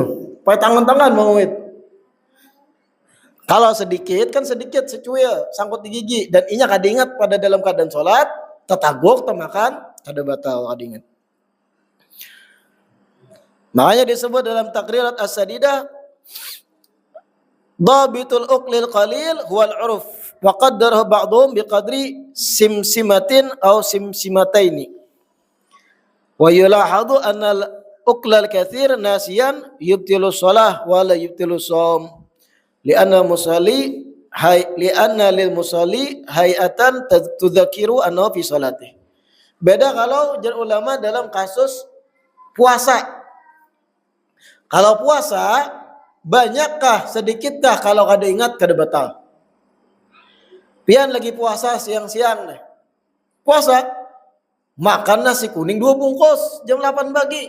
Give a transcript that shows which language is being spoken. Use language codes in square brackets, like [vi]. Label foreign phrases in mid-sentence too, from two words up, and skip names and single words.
[bjn] Pakai tangan-tangan mau ngomit. Kalau sedikit kan sedikit secuil sangkut di gigi dan inya kada ingat pada dalam keadaan sholat, tetaguk temakan kada batal kada ingat. Makanya disebut dalam [ar] takrirat as-sadidah ضابط الأكل القليل هو العرف وقدره بعضهم بقدر سمسمة أو سمسمتين. ويلاحظ أن الأكل الكثير ناسيا يبطل الصلاة ولا يبطل الصوم لأن للمصلي هيئة تذكر أن في الصلاة. [bjn] Beda kalau jar ulama dalam kasus puasa. Kalau puasa banyakkah sedikitkah kalau kada ingat kada batal. Pian lagi puasa siang-siang nih. Puasa makan nasi kuning 2 bungkus jam 8 pagi.